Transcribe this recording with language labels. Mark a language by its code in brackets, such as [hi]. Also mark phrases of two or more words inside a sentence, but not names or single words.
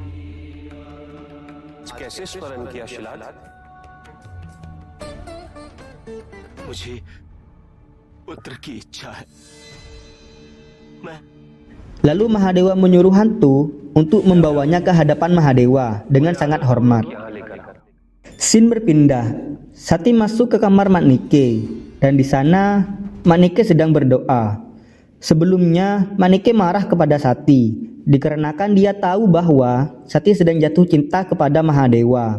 [hi] कैसे स्मरण किया शिलाद? मुझे पुत्र की इच्छा है। मैं [id] Lalu Mahadewa menyuruh hantu untuk membawanya ke hadapan Mahadewa dengan sangat hormat. Scene berpindah. Sati masuk ke kamar Manike dan di sana Manike sedang berdoa. Sebelumnya Manike marah kepada Sati dikarenakan dia tahu bahwa Sati sedang jatuh cinta kepada Mahadewa.